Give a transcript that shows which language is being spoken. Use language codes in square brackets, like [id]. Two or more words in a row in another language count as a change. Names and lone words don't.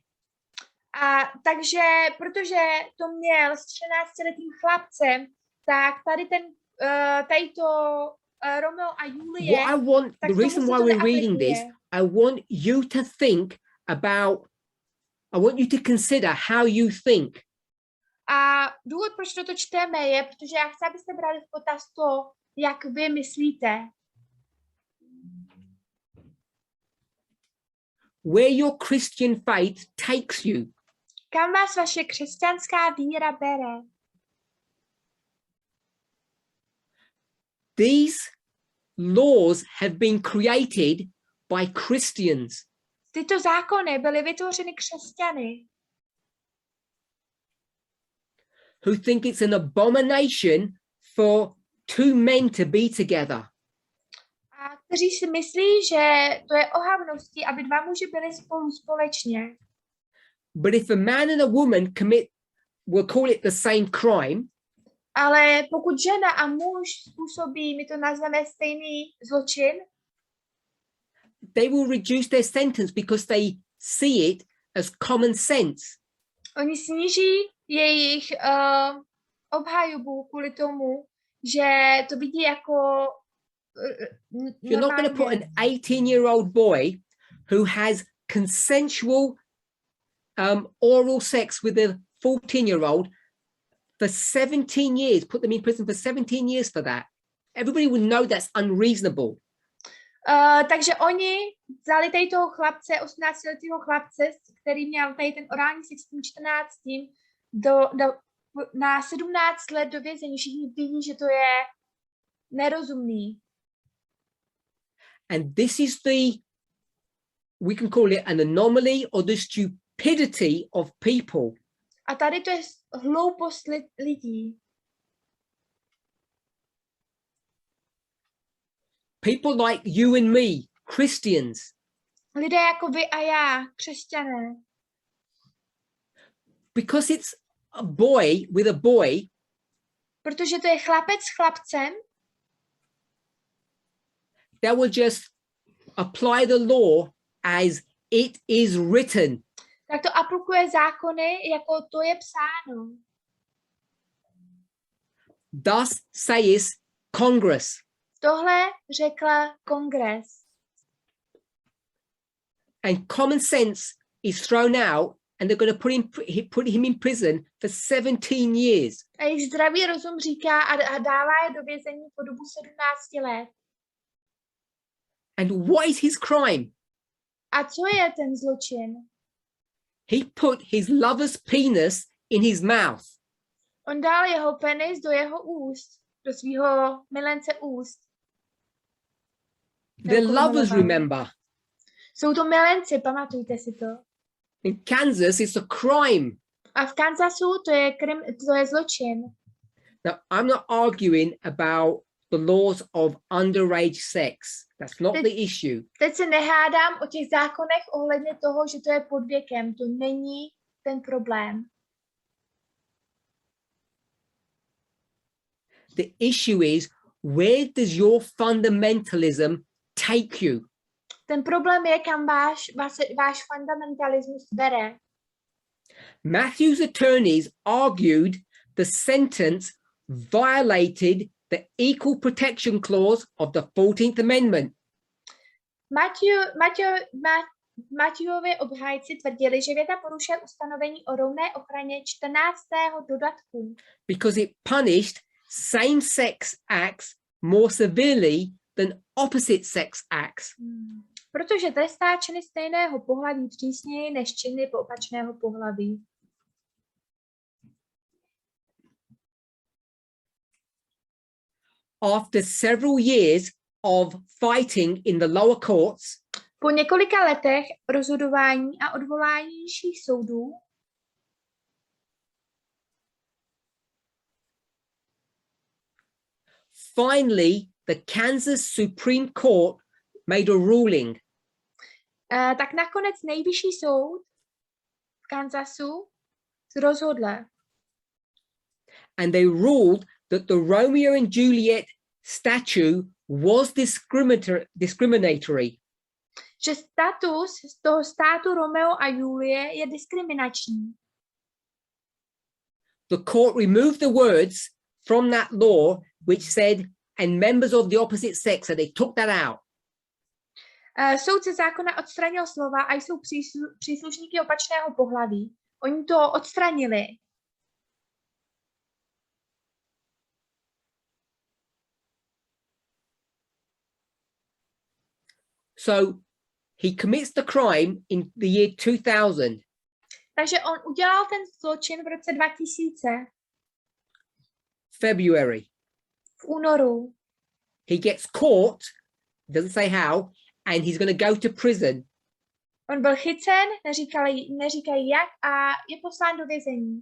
[cs] A takže, protože to měl s 14letým chlapcem, tak tady to Romeo a Julie. [en] What I want, the reason why we're reading this, I want you to think about, I want you to consider how you think. [cs] A důvod, proč toto čteme, je, protože já chci, abyste brali v potaz to, jak vy myslíte. [en] Where your Christian faith takes you. [cs] Kam vás vaše křesťanská víra bere? [en] These laws have been created by Christians. [cs] Tyto zákony byly vytvořeny křesťany. [en] Who think it's an abomination for two men to be together. [cs] A kteří si myslí, že to je ohavností, aby dva muži byli spolu společně. [en] But if a man and a woman commit, we'll call it the same crime. [cs] Ale pokud žena a muž způsobí, my to nazveme stejný zločin, [en] they will reduce their sentence because they see it as common sense. [cs] Oni sníží jejich obhajobu kvůli tomu, že to vidí jako [en] You're not going to put an 18-year-old boy who has consensual oral sex with a 14-year-old for 17 years, put them in prison for 17 years for that. Everybody would know that's unreasonable. [cs] Takže oni vzali tady toho chlapce, 18letého chlapce, který měl tady ten orální sex s tím 14. Na 17 let do vězení. Všichni vidí, že to je nerozumný. [en] And this is we can call it an anomaly or the stupidity of people. [cs] A tady to je hloupost lidí. [en] People like you and me, Christians. [cs] Lidé jako vy a já, křesťané. [en] Because it's a boy with a boy. [cs] Protože to je chlapec s chlapcem. [en] That will just apply the law as it is written. [cs] Tak to aplikuje zákony, jako to je psáno. [en] Thus saith Congress. [cs] Tohle řekla Kongres. [en] And common sense is thrown out and they're going to put him in prison for 17 years. [cs] A jejich zdravý rozum říká a dává je do vězení po dobu 17 let. [en] And what is his crime? [cs] A co je ten zločin? [en] He put his lover's penis in his mouth. [cs] On dal jeho penis do jeho úst, do svého milence úst. [en] The lovers, remember. [cs] Jsou to milenci, pamatujte si to. [en] In Kansas, it's a crime. [cs] A v Kansasu to je zločin. [en] Now, I'm not arguing about the laws of underage sex. That's not the issue. [cs] Teď se nehádám o těch zákonech ohledně toho, že to je pod věkem. To není ten problém. [en] The issue is, where does your fundamentalism take you? [cs] Ten problém je, kam váš fundamentalismus vede. [en] Matthew's attorneys argued the sentence violated the Equal Protection Clause of the 14th Amendment. [cs] Matthewovi obhájci tvrdili, že věta porušuje ustanovení o rovné ochraně 14. dodatku. [en] Because it punished same-sex acts more severely than opposite-sex acts. [cs] Protože trestá činy stejného pohlaví přísněji než činy opačného pohlaví. [en] After several years of fighting in the lower courts, [cs] po několika letech rozhodování a odvolání nižších soudů, [en] finally the Kansas Supreme Court made a ruling. [cs] Tak nakonec nejvyšší soud v Kansasu rozhodl. [en] And they ruled that the Romeo and Juliet statute was discriminatory. [cs] Že status z toho státu Romeo a Julie je diskriminační. [en] The court removed the words from that law which said, and members of the opposite sex, and they took that out. [cs] Soudce zákona odstranil slova a jsou příslušníky opačného pohlaví. Oni to odstranili. [en] So he commits the crime in the year 2000. [cs] Takže on udělal ten zločin v roce 2000. [en] February. [cs] V únoru. [en] He gets caught, doesn't say how, and he's going to go to prison. [cs] On byl chycen, neříkají jak, a je poslán do vězení.